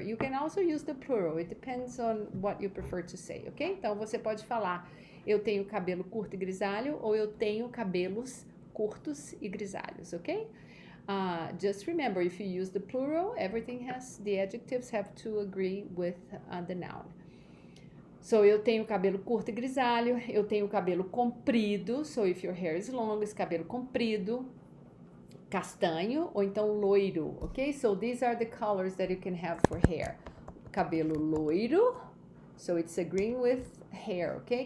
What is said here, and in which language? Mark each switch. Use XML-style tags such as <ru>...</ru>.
<en>You can also use the plural. It depends on what you prefer to say, ok?</en> <pt>Então, você pode falar eu tenho cabelo curto e grisalho ou eu tenho cabelos curtos e grisalhos, ok?</pt> <en>Just remember, if you use the plural, the adjectives have to agree with the noun.</en> <pt>So, eu tenho cabelo curto e grisalho, eu tenho cabelo comprido,</pt> <en>so if your hair is long,</en> <pt>esse cabelo comprido, castanho ou então loiro, ok?</pt> <en>So, these are the colors that you can have for hair.</en> <pt>Cabelo loiro,</pt> <en>so it's agreeing with hair, ok?</en>